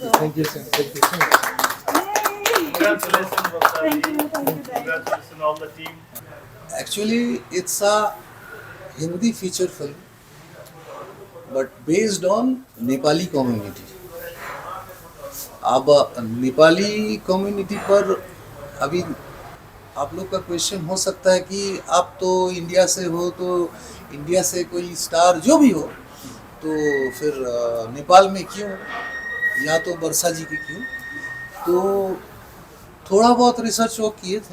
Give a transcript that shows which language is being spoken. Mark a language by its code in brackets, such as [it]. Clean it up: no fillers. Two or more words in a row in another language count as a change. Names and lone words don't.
[en] Thank you, sir. Thank you so much. Congratulations, Bhavsha ji. Thank you, Congratulations all the team. Actually, it's a Hindi feature film, but based on Nepali community. [hi] अब नेपाली कम्युनिटी पर अभी आप लोग का क्वेश्चन हो सकता है कि आप तो इंडिया से हो, तो इंडिया से कोई स्टार जो भी हो, तो फिर नेपाल में क्यों, या तो वर्षा जी की क्यों? तो थोड़ा बहुत रिसर्च वो किए थे।